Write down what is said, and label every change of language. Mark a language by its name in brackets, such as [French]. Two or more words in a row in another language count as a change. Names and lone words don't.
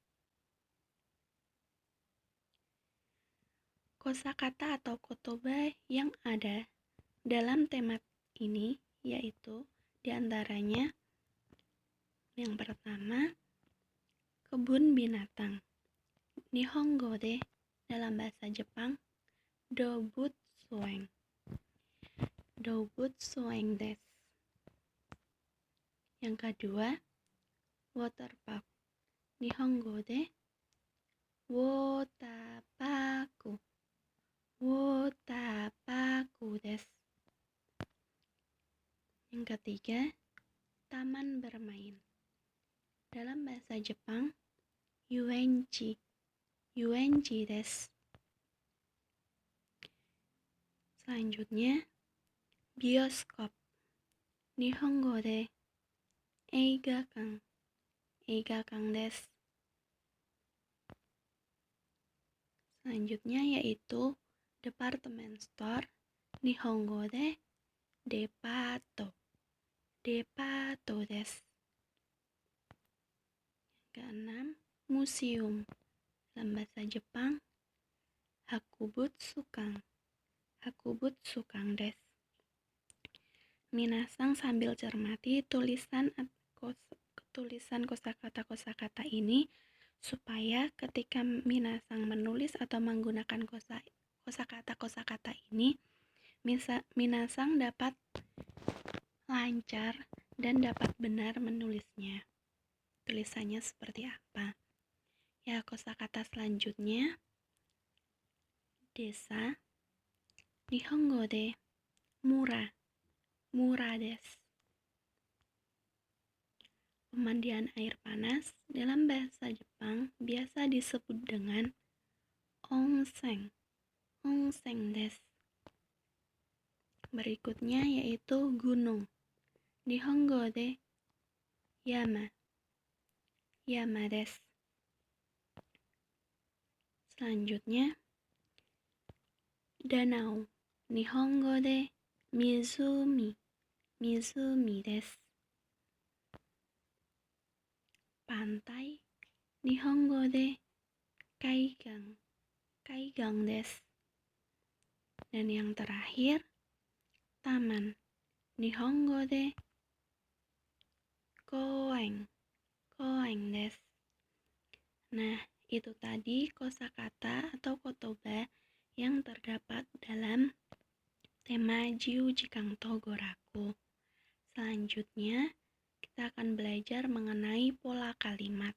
[Indonesian] Kosakata atau kotoba yang ada dalam tema ini yaitu diantaranya yang pertama, kebun binatang. [Japanese] 日本語で [Indonesian] dalam bahasa Jepang, dobutsueng. [Japanese] 動物園です. [Indonesian] Yang kedua, [English] water park. [Japanese] 日本語でウォーターパーク. ウォーターパークです. [Indonesian] Yang ketiga, taman bermain. Dalam bahasa Jepang, yuenji. [Japanese] 遊園地です. [Indonesian] Selanjutnya, bioskop. [Japanese] 日本語で映画館. 映画館です. [Indonesian] Selanjutnya yaitu [English] department store. [Japanese] 日本語でデパート. デパートです. [Indonesian] Keenam, museum. Dalam bahasa Jepang, hakubutsukan. [Japanese] 博物館です. [Indonesian] Minasang sambil cermati tulisan kosakata-kosakata ini supaya ketika minasang menulis atau menggunakan kosakata-kosakata ini, minasang dapat lancar dan dapat benar menulisnya. Tulisannya seperti apa? Ya, kosakata selanjutnya, desa. [Japanese] 日本語で村. 村です. [Indonesian] Pemandian air panas dalam bahasa Jepang biasa disebut dengan onsen. [Japanese] 温泉です. [Indonesian] Berikutnya yaitu gunung. [Japanese] 日本語で山. 山です. [Indonesian] Selanjutnya, danau. [Japanese] 日本語で湖。湖です. [Indonesian] Pantai. [Japanese] 日本語で海岸. 海岸です. [Indonesian] Dan yang terakhir, taman. [Japanese] 日本語で公園. 公園です. [Indonesian] Nah, itu tadi kosakata atau kotoba yang terdapat dalam tema Jiu Jikang Togoraku. Selanjutnya, kita akan belajar mengenai pola kalimat.